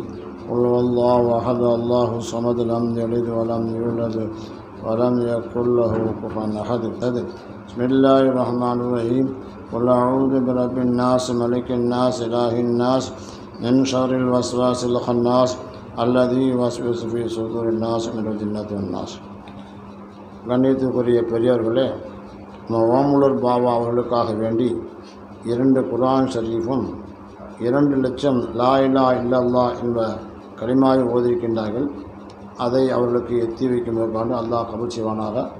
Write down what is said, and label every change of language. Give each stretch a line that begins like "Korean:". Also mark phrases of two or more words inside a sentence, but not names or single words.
Arabic: قل هو الله احد الله الصمد لم يلد ولم يولد ولم يكن له كفوا احد. بسم الله الرحمن الرحيم. قل أعوذ برب الناس ملك الناس إله الناس من شر الوسواس الخناس الذي يوسوس في صدور الناس من الجنة والناس.
Tamil: கண்ணியத்துக்குரிய பெரியோர்களே, ஓமுலர் பாபா அவர்களுக்காக வேண்டி 2
Arabic: قرآن شريف
Tamil: 2,00,000
Arabic: لا إله إلا الله
Tamil: என்ற கலிமாவை ஓதியிருக்கின்றார்கள். அதை அவர்களுக்கு எத்தி வைக்கும்போது அல்லாஹ் கபூல் செய்வானாக.